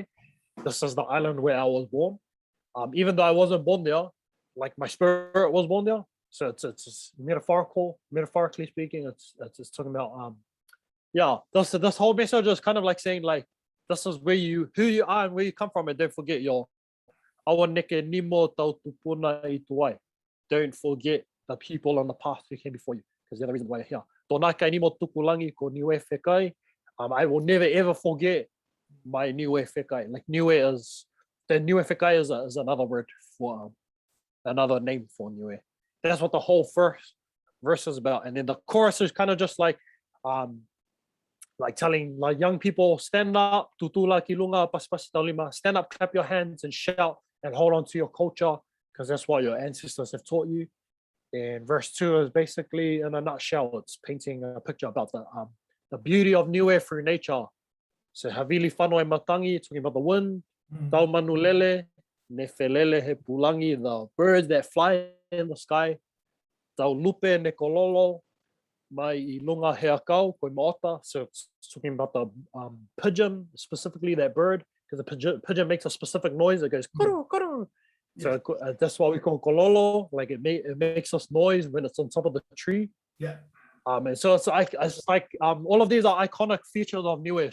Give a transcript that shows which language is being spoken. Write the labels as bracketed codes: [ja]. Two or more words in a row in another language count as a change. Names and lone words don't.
[en] This is the island where I was born. Even though I wasn't born there, like my spirit was born there. So it's metaphorically speaking, it's talking about this whole message is kind of like saying like, this is who you are and where you come from, and don't forget your [niu] awaneke nimo tau tupuna I tuai. [en] Don't forget the people on the path who came before you, because they're the reason why you're here. [niu] Tonaka nimo tukulangi ko Niue Fekai. [en] I will never ever forget my Niue Fekai. Like Niue Fekai is another word for another name for Niue. That's what the whole first verse is about. And then the chorus is kind of just like telling like young people, stand up, [niu] tutula kilunga pasipasi taulima, [en] stand up, clap your hands and shout and hold on to your culture, because that's what your ancestors have taught you. And verse 2 is basically, in a nutshell, it's painting a picture about the beauty of Niue through nature. [niu] So havili whanau e matangi, [en] talking about the wind, [niu] tau manulele, ne felele he pulangi, [en] the birds that fly in the sky, [niu] tau lupe ne kololo, mai I lunga he akau, koe maota. [en] So it's talking about the pigeon, specifically that bird, because the pigeon makes a specific noise. It goes koro, koro. So that's why we call kololo. Like it makes us noise when it's on top of the tree. Yeah. And so it's like all of these are iconic features of Niue.